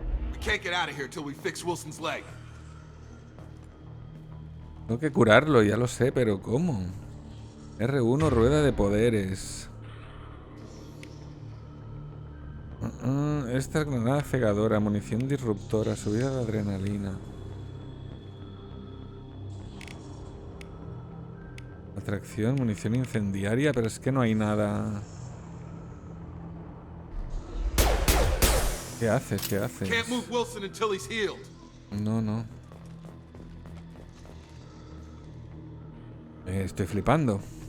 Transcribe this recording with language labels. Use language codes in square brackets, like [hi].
[en] We can't get out of here till we fix Wilson's leg. [es] Tengo que curarlo, ya lo sé, pero ¿cómo? R1, rueda de poderes. Esta granada cegadora, munición disruptora, subida de adrenalina. Atracción, munición incendiaria, pero es que no hay nada. ¿Qué haces? ¿Qué haces? [en] Can't move Wilson until he's healed. [es] No, no. Estoy flipando.